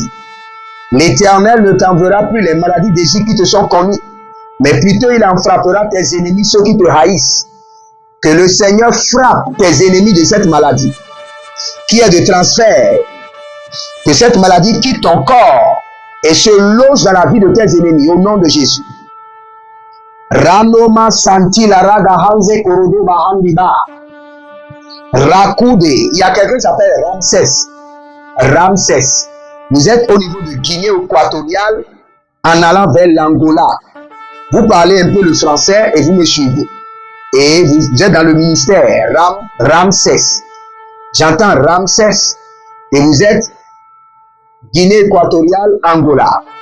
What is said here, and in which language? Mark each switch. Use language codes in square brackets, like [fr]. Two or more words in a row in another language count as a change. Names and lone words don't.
[fr] L'Éternel ne t'enverra plus les maladies d'Égypte qui te sont connues, mais plutôt il en frappera tes ennemis, ceux qui te haïssent. Que le Seigneur frappe tes ennemis de cette maladie, qui est de transfert. Que cette maladie quitte ton corps et se loge dans la vie de tes ennemis, au nom de Jésus. Ranoma santi la raga hanze korodo bahandiba. Rakoude, il y a quelqu'un qui s'appelle Ramsès. Ramsès. Vous êtes au niveau de Guinée équatoriale en allant vers l'Angola. Vous parlez un peu le français et vous me suivez. Et vous êtes dans le ministère Ramsès. J'entends Ramsès et vous êtes Guinée équatoriale, Angola.